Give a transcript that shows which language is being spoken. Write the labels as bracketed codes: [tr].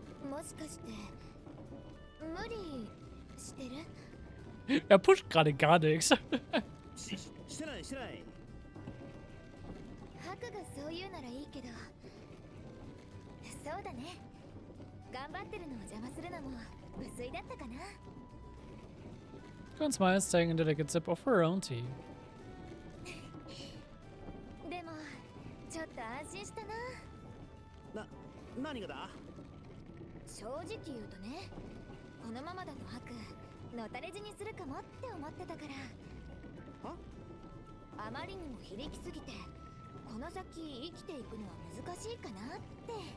[ja] もしかして無理してる？ pusht gerade gar nichts. してないしてない。ハクがそう言うならいいけど。そうだね。頑張ってるのを邪魔するのも無粋だったかな。 [en] Gwen smiles, taking a delicate sip of her own tea. [ja] でもちょっと安心したな。何がだ？正直言うとね、このままだとハクのたれ死にするかもって思ってたから。あまりにも非力すぎてこの先生きていくのは難しいかなって。